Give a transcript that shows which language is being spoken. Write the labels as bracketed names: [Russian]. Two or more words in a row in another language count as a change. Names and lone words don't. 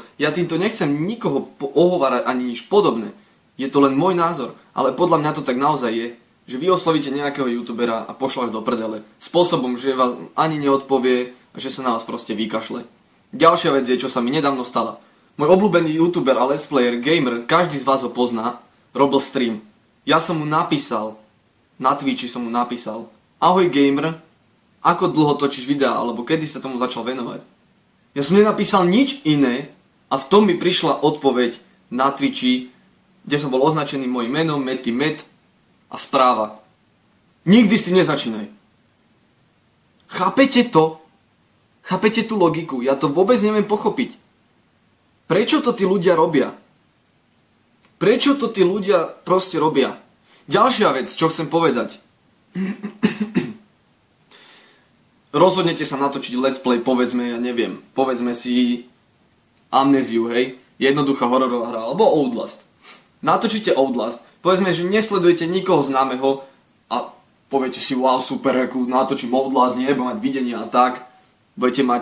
[Slovak] Ja týmto nechcem nikoho ohovárať ani nič podobné. Je to len môj názor, ale podľa mňa to tak naozaj je, že vy oslovíte nejakého youtubera a pošle vás do prdele. Spôsobom, že vás ani neodpovie a že sa na vás proste vykašle. Ďalšia vec je, čo sa mi nedávno stala. Môj obľúbený youtuber a [English] let's player, [Slovak] gamer, každý z vás ho pozná, robil stream. Ja som mu napísal, na Twitchi som mu napísal: ahoj gamer, ako dlho točíš videá, alebo kedy sa tomu začal venovať? Ja som nenapísal nič iné a v tom mi prišla odpoveď na Twitchi, kde som bol označený mojim menom, Met a správa: nikdy s tým nezačínaj. Chápete to? Chápete tú logiku? Ja to vôbec neviem pochopiť. Prečo to tí ľudia robia? Prečo to tí ľudia proste robia? Ďalšia vec, čo chcem povedať. Rozhodnete sa natočiť [English] let's play, [Slovak] povedzme, ja neviem, povedzme si Amnéziu, hej, jednoduchá hororová hra, alebo Outlast. Natočíte Outlast, povedzme, že nesledujete nikoho známeho a poviete si, wow, super, ako natočím Outlast, nebudem mať videnia a tak, budete mať.